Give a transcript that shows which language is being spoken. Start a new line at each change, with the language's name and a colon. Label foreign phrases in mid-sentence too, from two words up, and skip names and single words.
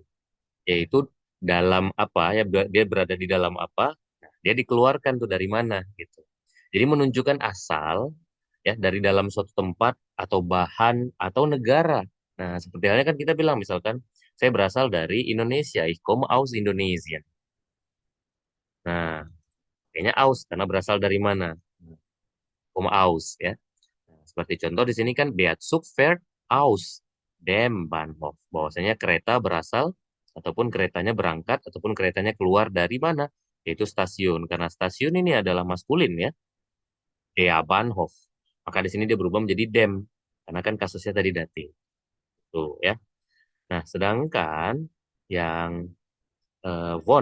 Indonesian: Yaitu dalam apa ya, dia berada di dalam apa? Nah, dia dikeluarkan tuh dari mana gitu. Jadi menunjukkan asal ya dari dalam suatu tempat atau bahan atau negara. Nah, seperti halnya kan kita bilang misalkan saya berasal dari Indonesia,
German: ich komme aus Indonesien.
Indonesian: Nah, kayaknya aus karena berasal dari mana?
German: Komme aus
Indonesian: ya. Nah, seperti contoh di sini kan
German: der Zug fährt aus dem Bahnhof.
Indonesian: Bahwasanya kereta berasal ataupun keretanya berangkat ataupun keretanya keluar dari mana? Yaitu stasiun. Karena stasiun ini adalah maskulin ya,
German: der Bahnhof.
Indonesian: Maka di sini dia berubah menjadi dem karena kan kasusnya tadi datif. Tuh ya. Nah, sedangkan yang von.